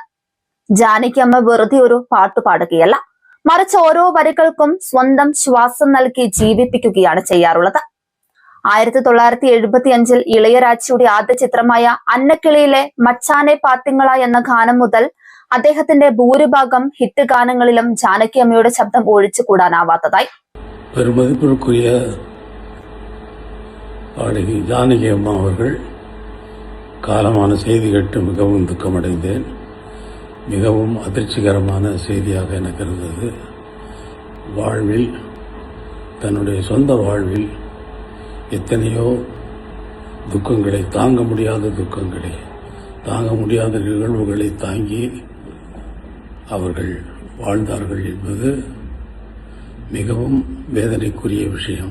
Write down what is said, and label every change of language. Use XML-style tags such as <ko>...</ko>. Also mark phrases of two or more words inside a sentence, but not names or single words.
<ml>ജാനകി അമ്മ വെറുതെ ഒരു പാട്ടു പാടുകയല്ല, മറിച്ച് ഓരോ വരികൾക്കും സ്വന്തം ശ്വാസം നൽകി ജീവിപ്പിക്കുകയാണ് ചെയ്യാറുള്ളത്. 1975 ഇളയരാജയുടെ ആദ്യ ചിത്രമായ അന്നക്കിളിയിലെ മച്ചാനെ പാത്തിങ്ങള എന്ന ഗാനം മുതൽ അദ്ദേഹത്തിന്റെ ഭൂരിഭാഗം ഹിറ്റ് ഗാനങ്ങളിലും ജാനകി അമ്മയുടെ ശബ്ദം ഒഴിച്ചുകൂടാനാവാത്തതായി.</ml> <ta>பெருமதிப்பிற்குரிய பாடகி ஜானகி அம்மா அவர்கள் காலமான செய்தி கேட்டு மிகவும் துக்கமடைந்தேன். மிகவும் அதிர்ச்சிகரமான செய்தியாக எனக்கு இருந்தது. வாழ்வில், தன்னுடைய சொந்த வாழ்வில் எத்தனையோ துக்கங்களை, தாங்க முடியாத துக்கங்களை, தாங்க முடியாத நிகழ்வுகளை தாங்கி அவர்கள் வாழ்ந்தார்கள் என்பது மிகவும் வேதனைக்குரிய விஷயம்.</ta>